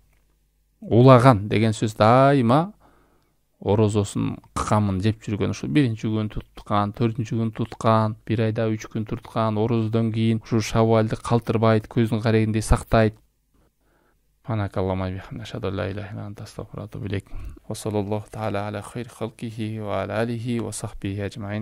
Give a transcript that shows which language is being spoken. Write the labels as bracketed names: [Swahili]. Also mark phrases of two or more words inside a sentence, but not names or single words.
[Kyrgyz] Улаган деген сөз дайыма орозосун камын жеп жүргөн, ушул 1-күн туткан, 4-күн туткан, 1 айда 3 күн туткан, ороздон кийин ушул Шаввалды калтырбайт, көздүн карегиндей сактайт. [Arabic] سبحانك اللهم بحمدك أشهد أن لا إله إلا أنت أستغفرك وأتوب إليك. وصلى الله تعالى على خير خلقه وعلى آله وصحبه أجمعين.